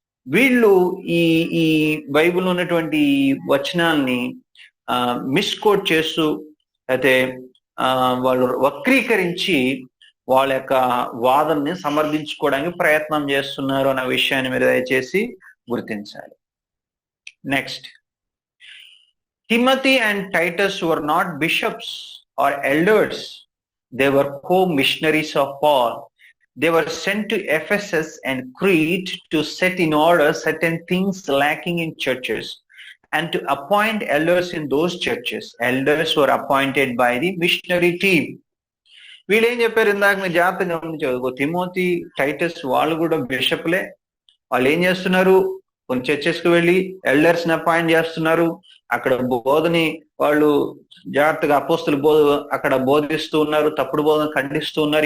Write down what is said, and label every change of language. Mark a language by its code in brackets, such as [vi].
[te] వీళ్ళు ఈ బైబిల్ ఉన్నటువంటి వచనాల్ని మిస్కోట్ చేస్తూ అయితే వాళ్ళు వక్రీకరించి వాళ్ళ యొక్క వాదనని సమర్థించుకోవడానికి ప్రయత్నం చేస్తున్నారు అన్న విషయాన్ని మీరు దయచేసి గుర్తించాలి. [en] Next, Timothy and Titus were not bishops or elders. They were co-missionaries of Paul. They were sent to Ephesus and Crete to set in order certain things lacking in churches and to appoint elders in those churches. Elders were appointed by the missionary team. [te] వీళ్ళు ఏం చెప్పారు ఇందాక మీరు జాగ్రత్తగా గమనించదు, Timothy Titus వాళ్ళు కూడా బిషప్లే. వాళ్ళు ఏం చేస్తున్నారు, కొన్ని చర్చెస్ కి వెళ్ళి ఎల్డర్స్ ని అపాయింట్ చేస్తున్నారు. అక్కడ బోధని వాళ్ళు జాగ్రత్తగా అపోస్తుల అక్కడ బోధిస్తూ ఉన్నారు, తప్పుడు బోధన ఖండిస్తూ ఉన్నారు.